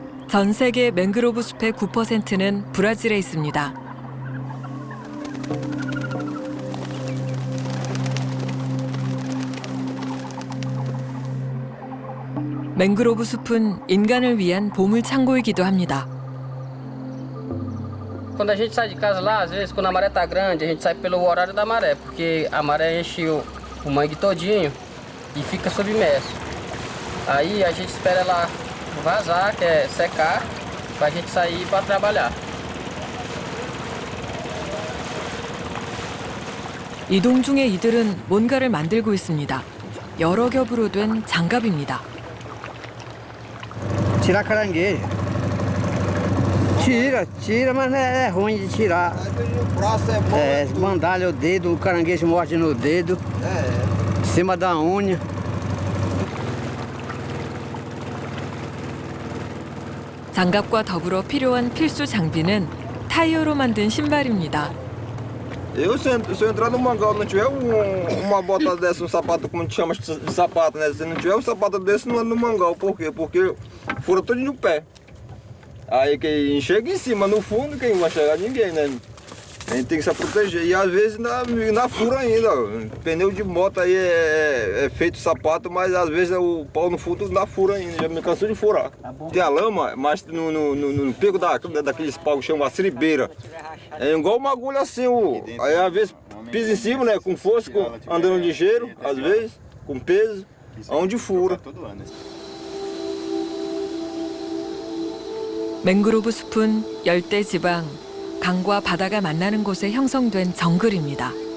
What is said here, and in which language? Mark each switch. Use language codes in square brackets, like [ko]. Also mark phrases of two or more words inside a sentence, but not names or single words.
[ko] 전 세계 맹그로브 숲의 9%는 브라질에 있습니다. 맹그로브 숲은 인간을 위한 보물 창고이기도 합니다. [pt] Quando a gente sai de casa lá, às vezes quando a maré tá grande, a gente sai pelo horário da maré, porque a maré enche o mangue todinho e fica submerso. Aí a gente espera ela vazar, que é secar, pra gente sair para trabalhar. [ko] 이동 중에 이들은 뭔가를 만들고 있습니다. 여러 겹으로 된 장갑입니다. [pt] Tirar caranguejo. Tira, mas é ruim de tirar. É, mandalha o dedo, o caranguejo morde no dedo, em cima da unha. [ko] 장갑과 더불어 필요한 필수 장비는 타이어로 만든 신발입니다. [pt] Se eu entrar no mangal e não tiver uma bota dessa, um sapato, como a gente chama de sapato, né? Se não tiver um sapato desse, não é no mangal. Por quê? Porque fura todo no pé. Aí quem chega em cima, no fundo, quem vai chegar? Ninguém, né? A gente tem que se proteger. E às vezes na fura ainda. Pneu de moto aí é feito sapato, mas às vezes o pau no fundo na fura ainda. Já me cansou de furar. Tem a lama, mas no pico daqueles paus que chama siribeira. É igual uma agulha assim. Aí às vezes pisa em cima, né? Com força, andando ligeiro, às vezes, com peso, onde fura. [ko] 맹그로브 숲은 열대 지방, 강과 바다가 만나는 곳에 형성된 정글입니다.